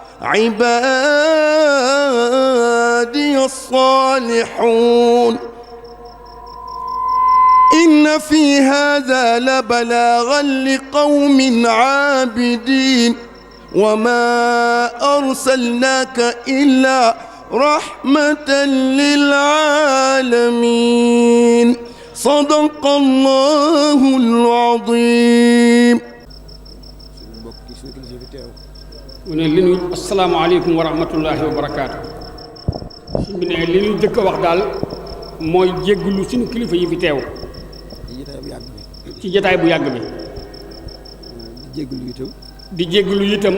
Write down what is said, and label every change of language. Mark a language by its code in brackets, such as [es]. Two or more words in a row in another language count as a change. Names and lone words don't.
[ar] عبادي الصالحون إن في هذا لبلاغا لقوم عابدين وما أرسلناك إلا رحمة للعالمين صدق الله العظيم. [wo] mu ne li ñu [ar] السلام عليكم ورحمة الله وبركاته. [wo] su mu ne li ñu jëkk a wax daal mooy jégglu suñu kilifa yi fi teew. ci jataay bu yàgg bi. di jégglu itam.